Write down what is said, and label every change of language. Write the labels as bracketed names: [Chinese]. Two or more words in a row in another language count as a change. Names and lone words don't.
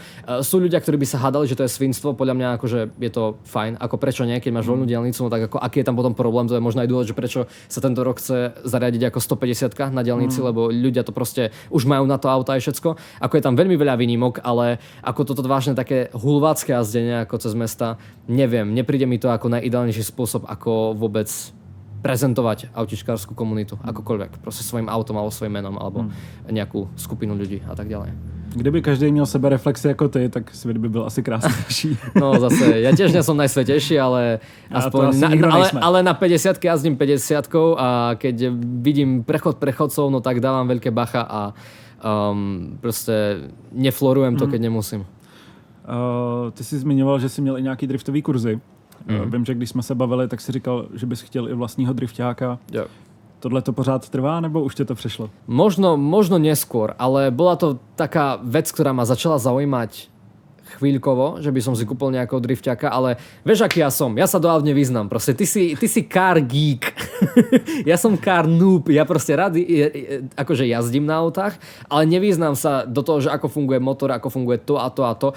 [Slovak] sú ľudia, ktorí by sa hádali, že to je svinstvo, podľa mňa akože je to fajn, ako prečo nie, keď máš voľnú diaľnicu, no tak ako aký je tam potom problém, to je možno aj dôvod, že prečo sa tento rok chce zariadiť ako 150 na diaľnici, lebo ľudia to proste už majú na to auta aj všetko, ako je tam veľmi veľa výnimok, ale ako toto vážne také hulvácké jazdenie ako cez mesta, neviem, nepríde mi to ako najideálnejší spôsob, ako vôbec prezentovať autičkárskú komunitu, akokoľvek, proste svojím autom alebo svojím menom, alebo nejakú skupinu ľudí a tak ďalej. [Czech] Kdyby každý měl sebereflexy jako ty, tak svět by byl asi krásnější. [Slovak] No zase, ja tiež nie som najsvetejší, ale aspoň ale na 50-ky jazdím 50-kou a keď vidím prechod prechodcov, no tak dávam veľké bacha a proste neflorujem to, keď nemusím. [Czech] Ty jsi zmiňoval, že jsi měl i nějaký driftový kurzy. Vím, že když jsme se bavili, tak si říkal, že bys chtěl i vlastního drifťáka. Yeah. Tohle to pořád trvá, nebo už tě to přešlo? [Slovak] Možno neskôr, ale bola to taká vec, ktorá ma začala zaujímať chvíľkovo, že by som si kúpil nejakého drifťaka, ale vieš, aký ja som? Ja sa do aut nevyznám. Proste ty si [English] car geek. [Slovak] Ja som [English] car noob. [Slovak] Ja proste rád akože jazdím na autách, ale nevyznám sa do toho, že ako funguje motor, ako funguje to a to a to.